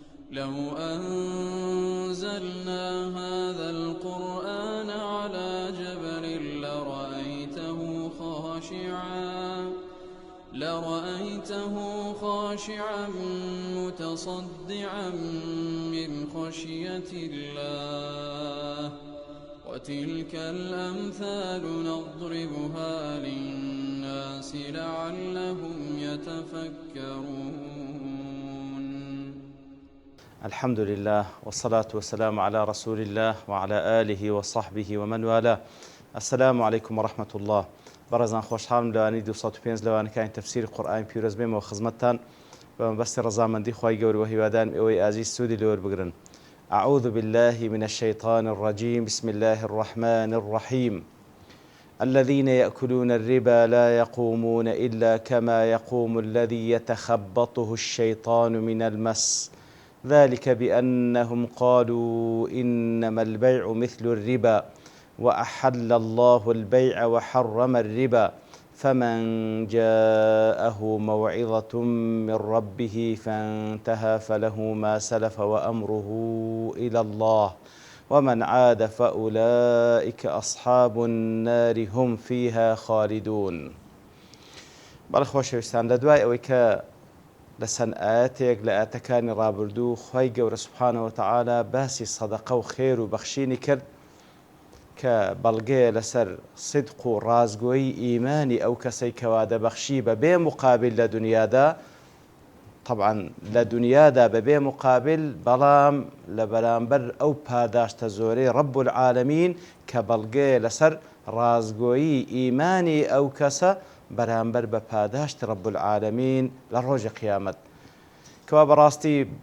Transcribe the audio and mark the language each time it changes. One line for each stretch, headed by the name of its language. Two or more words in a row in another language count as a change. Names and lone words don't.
Arabic: لو أنزلنا هذا القرآن على جبل لرأيته خاشعا متصدعا من خشية الله وتلك الأمثال نضربها للناس لعلهم يتفكرون. الحمد لله والصلاة والسلام على رسول الله وعلى آله وصحبه ومن والاه. السلام عليكم ورحمة الله.
Central Kurdish: بەڕێزان خۆشحاڵم لەوانی 205 لەوانەکانی تەفسیری قورئانی پیرۆز بێمەوە خزمەتتان بە مەبەستی ڕەزامەندی خوای گەورە و هیوادارم ئێوەی ئازیز سوودی لێوە بگرن.
Arabic: أعوذ بالله من الشيطان الرجيم بسم الله الرحمن الرحيم الذين يأكلون الربا لا يقومون إلا كما يقوم الذي يتخبطه الشيطان من المس ذلك بأنهم قالوا إنما البيع مثل الربا وأحل الله البيع وحرم الربا فمن جاءه موعظة من ربه فانتهى فله ما سلف وأمره إلى الله ومن عاد فأولئك أصحاب النار هم فيها خالدون.
Central Kurdish: بەڵێ خۆشەویستان لە دوای ئەوەی کە لەسەن ئاەتێک لە ئاەتەکانی ڕابردوو خوای گەورە
Arabic: سوبحانەوە وتەعالا
Central Kurdish: باسی سەدەقە و خێر و بەخشینی کرد کە بەڵگەیە لەسەر صدق و ڕازگۆیی ئیمانی ئەو کەسەی کەوا دەبەخشی بەبێ مقابل لە دنیادا، طبعاً لە دنیادا بەبێ مقابل، بەڵام لە بەرامبەر ئەو پاداشتە زۆرەی
Arabic: ڕەب العالەمین
Central Kurdish: کە بەڵگەیە لەسەر ڕازگۆیی ئیمانی ئەو کەسە بەرامبەر بە پاداشتی
Arabic: ڕەب العالەمین
Central Kurdish: لە ڕۆژی قیامەت، کەوا بەڕاستی